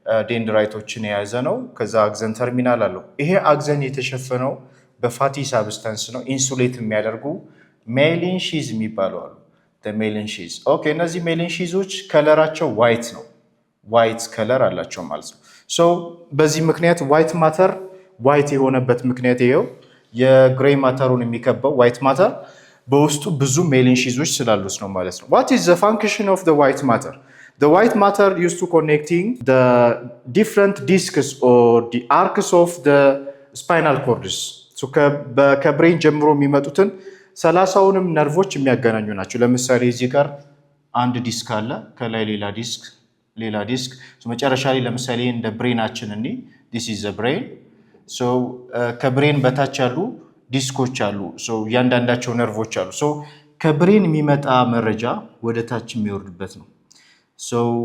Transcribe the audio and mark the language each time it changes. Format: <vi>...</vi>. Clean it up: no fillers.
<am>ዴንድራይቶችን የያዘ ነው። ከዛ አክሰን ተርሚናል አለው። ይሄ አክሰን የተሸፈነው በፋቲ ሳብስታንስ ነው። ኢንሱሌት የሚያደርጉ ሜሊን ሺዝ የሚባሉ አሉ። ሜሊን ሺዝ ኦኬ እነዚህ ሜሊን ሺዞች ከለራቸው ዋይት ነው። ዋይት ከለር አላቸው ማለት ነው። ሶ በዚህ ምክንያት ዋይት ማተር ዋይት የሆነበት ምክንያት ይሄው የግሬይ ማተሩን የሚከበው ዋይት ማተር በውስጡ ብዙ ሜሊን ሺዞች ስላሉት ነው ማለት ነው።</am> <en>what is the function of the white matter? the white matter used to connecting the different discs or the arcs of the spinal cords.</en> <am>so ከብሬን ጀምሮ የሚመጡትን 30ውንም ነርቮች የሚያገናኙ ናቸው። ለምሳሌ እዚህ ጋር አንድ ዲስክ አለ፣ ከላይ ሌላ ዲስክ መጨረሻ ላይ ለምሳሌ እንደ ብሬናችን እኒ</am> <en>this is the brain።</en> <am>so ከብሬን በታች ያሉ ዲስኮች አሉ። so እያንዳንዳቸው ነርቮች አሉ። so ከብሬን የሚመጣ መረጃ ወደ ታች የሚወርድበት ነው። so</am>